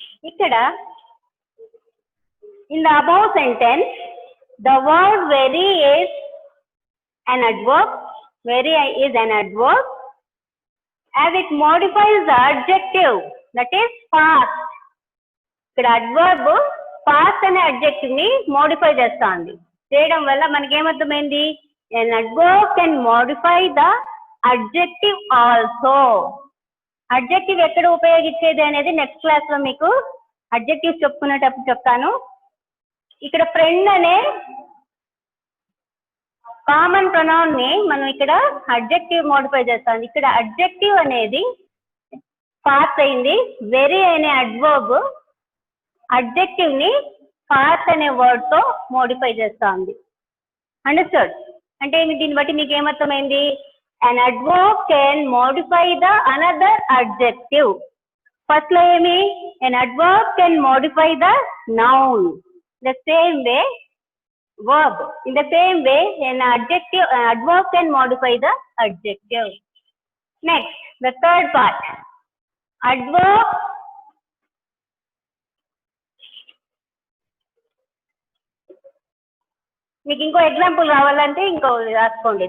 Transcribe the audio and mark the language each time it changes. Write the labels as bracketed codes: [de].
[en] ఇక్కడ in the above sentence the word very is an adverb. Very is an adverb as it modifies the adjective that is fast. [te] ఇక్కడ adverb fast అనే adjective ని modify చేస్తుంది. చేయడం వల్ల మనకి ఏమర్థమైంది? [en] An adverb can modify the adjective also. [te] Adjective ఎక్కడ ఉపయోగించేది అనేది నెక్స్ట్ క్లాస్ లో మీకు adjective చెప్పుకునేటప్పుడు చెప్తాను. ఇక్కడ ఫ్రెండ్ అనే కామన్ ప్రొనౌన్ ని మనం ఇక్కడ అడ్జెక్టివ్ మోడిఫై చేస్తాం. ఇక్కడ అడ్జెక్టివ్ అనేది పాస్ అయింది. వెరీ అనే అడ్వర్బ్ అడ్జెక్టివ్ ని పాస్ అనే వర్డ్ తో మోడిఫై చేస్తుంది. అండర్స్టాండ్? అంటే దీన్ని బట్టి మీకు ఏమర్థమైంది? [en] an adverb can modify the another adjective. [te] First లో ఏమి? [en] an adverb can modify the noun. The same way verb. In the same way, an adverb can modify the adjective. Next, the third part. [te] Adverb మీకు ఇంకో example కావాలంటే ఇంకో రాసుకోండి.